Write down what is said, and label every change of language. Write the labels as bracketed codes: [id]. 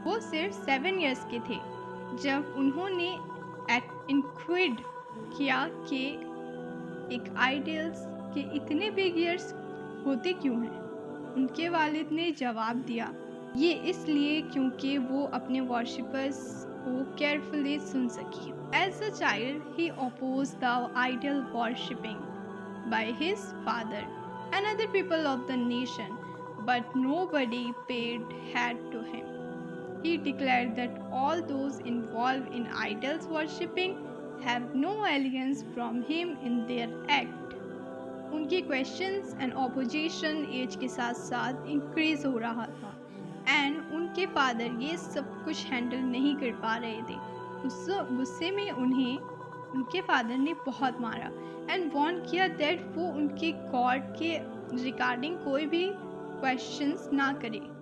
[ur] وہ صرف 7 ایئرس کے تھے. جب انہوں نے انکوائرڈ کیا کہ ایک آئیڈلس کے اتنے بگ ایئرس ہوتے کیوں ہیں, ان کے والد نے جواب دیا, یہ اس لیے کیونکہ وہ اپنے ورشپرز کو کیئرفلی سن سکے. [en] As a child he opposed the idol worshipping by his father and other people of the nation, but nobody paid heed to him. He declared that all those involved in idols worshipping have no alliance from him in their act. [ur] ان کی questions and opposition age کے ساتھ ساتھ increase ہو رہا تھا, and ان کے father یہ سب کچھ handle نہیں کر پا رہے تھے. غصے میں انہیں ان کے فادر نے بہت مارا اینڈ وارن کیا دیٹ وہ ان کے گاڈ کے ریگارڈنگ کوئی بھی کویشچنز نہ کرے.